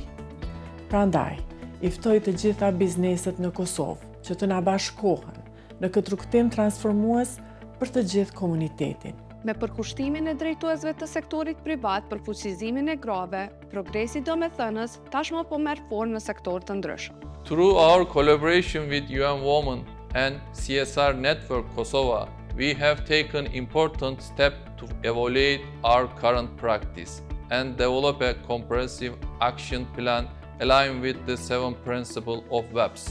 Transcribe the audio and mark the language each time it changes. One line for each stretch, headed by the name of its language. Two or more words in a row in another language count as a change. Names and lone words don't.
Albanian: Prandaj, i ftoj të gjitha bizneset në Kosovë që të na bashkohen në këtë rrugtim transformues për të gjithë komunitetin. Me përkushtimin e drejtuesve të sektorit privat për fuqizimin e grave, progresi domethënës tashmë po merr formë në sektor të ndryshëm.
English: Through our collaboration with UN Women and CSR Network Kosova, we have taken important steps to evaluate our current practice and develop a comprehensive action plan aligned with the 7 principles of WEPS.